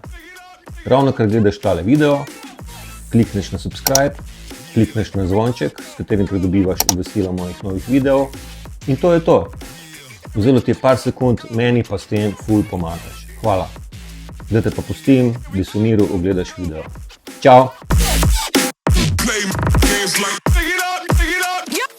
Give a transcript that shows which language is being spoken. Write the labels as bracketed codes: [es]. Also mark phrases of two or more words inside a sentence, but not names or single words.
[sl] Ravno kar gledaš tale video, klikneš na subscribe, klikneš na zvonček, s katerim pridobivaš obvestila mojih novih videov in to je to. Vzelo ti je par sekund, meni pa s tem ful pomagaš. Hvala. Zdaj te pa pustim, da si v miru ogledaš video. Čau! [en] Play games like big it up, big it up.